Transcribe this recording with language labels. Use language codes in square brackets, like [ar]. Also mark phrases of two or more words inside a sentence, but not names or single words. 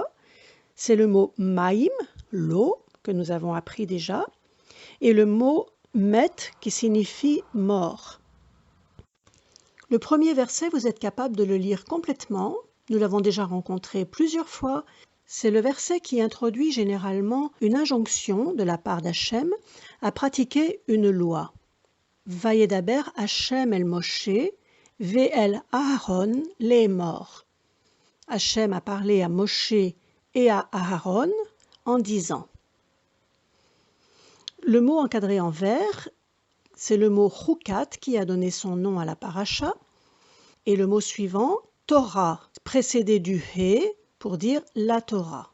[fr] C'est le mot Maïm, l'eau, que nous avons appris déjà, et le mot Met qui signifie mort. Le premier verset, vous êtes capable de le lire complètement. Nous l'avons déjà rencontré plusieurs fois. C'est le verset qui introduit généralement une injonction de la part d'Hachem à pratiquer une loi. [he] וידבר השם אל משה, ואל אהרן לאמר. [fr] Hachem a parlé à Moshe et à Aharon en disant. Le mot encadré en vert, c'est le mot Chukat qui a donné son nom à la paracha, et le mot suivant, Torah, précédé du He pour dire la Torah.